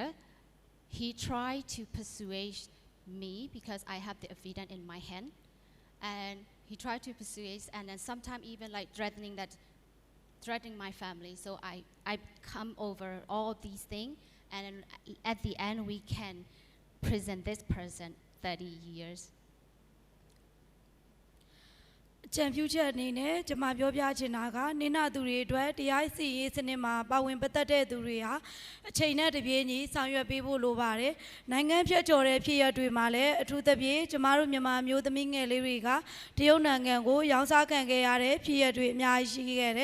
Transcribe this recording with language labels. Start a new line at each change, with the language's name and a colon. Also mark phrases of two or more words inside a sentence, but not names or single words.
English: He tried to persuade me because I have the evidence in my hand, and he tried to persuade, and then sometimes even like threatening my family. So I come over all these things, and at the end we can present this person 30 years.
Burmese: ကျန်ဖြူချက်အနေနဲ့ကျွန်မပြောပြချင်တာကနင်နာသူတွေအတွက်တရားစီရင်စနစ်မှာပါဝင်ပတ်သက်တဲ့သူတွေဟာအချိန်နဲ့တပြေးညီဆောင်ရွက်ပေးဖို့လိုပါတယ်။နိုင်ငံဖြတ်ကျော်တဲ့ဖြစ်ရပ်တွေမှာလည်းအထူးသဖြင့်ကျမတို့မြန်မာမျိုးသမီးငယ်လေးတွေကတရုတ်နိုင်ငံကိုရောင်းစားခံခဲ့ရတဲ့ဖြစ်ရပ်တွေအများကြီးရှိခဲ့